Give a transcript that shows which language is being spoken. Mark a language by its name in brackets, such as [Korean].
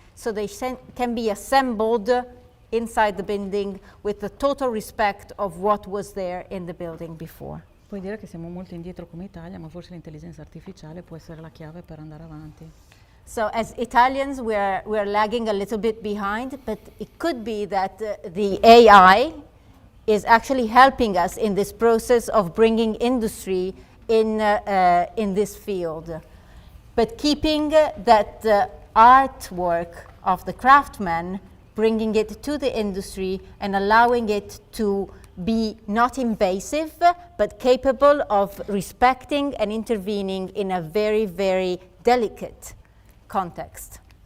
[English] So they can be assembled inside the building with the total respect of what was there in the building before. [Italian] Puoi dire che siamo molto indietro come Italia, ma forse l'intelligenza artificiale può essere la chiave per andare avanti. [English] So as Italians, we're lagging a little bit behind, but it could be that the AI is actually helping us in this process of bringing industry in this field. But keeping that artwork of the craftsman, bringing it to the industry and allowing it to be not invasive, but capable of respecting and intervening in a very, very delicate context.